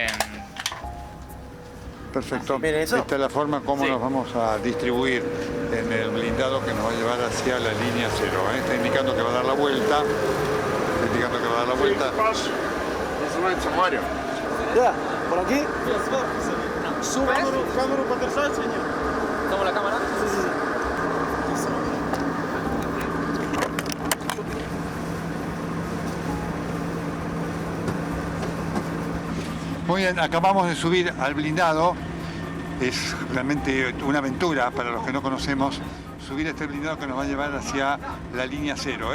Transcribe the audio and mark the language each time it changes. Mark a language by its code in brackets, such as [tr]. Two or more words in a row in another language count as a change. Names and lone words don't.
[es] Perfecto. Mire, eso. Esta es la forma como Sí. nos vamos a distribuir en el blindado que nos va a llevar hacia la línea 0. Está indicando que va a dar la vuelta. Está indicando que va a dar la vuelta. [ru] Называется Марио. [es] Ya, por aquí. [ru] Камеру подержать или нет? [es] ¿Tomo la cámara? Muy bien, acabamos de subir al blindado. Es realmente una aventura para los que no conocemos subir este blindado que nos va a llevar hacia la línea 0.